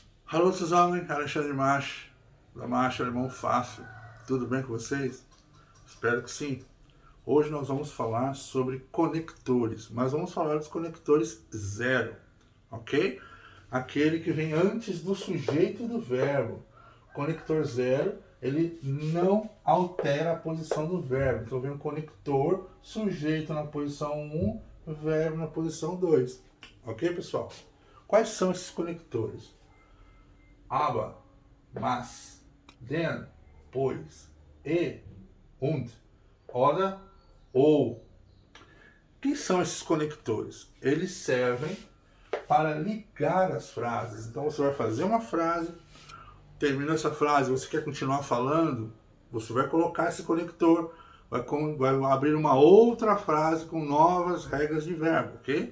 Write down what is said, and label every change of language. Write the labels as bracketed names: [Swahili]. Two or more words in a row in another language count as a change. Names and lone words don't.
[German] Hallo zusammen, [Portuguese] Alexandre March, da Marcha Alemão Fácil. Tudo bem com vocês? Espero que sim. Hoje nós vamos falar sobre conectores, mas vamos falar dos conectores zero, ok? Aquele que vem antes do sujeito e do verbo. Conector zero, ele não altera a posição do verbo. Então vem o conector, sujeito na posição 1, verbo na posição 2. Ok, pessoal? Quais são esses conectores? Aber, mas, denn, pois, e, [German] und, oder, [Portuguese] ou. Quem são esses conectores? Eles servem para ligar as frases. Então você vai fazer uma frase, termina essa frase, você quer continuar falando, você vai colocar esse conector, vai abrir uma outra frase com novas regras de verbo, ok?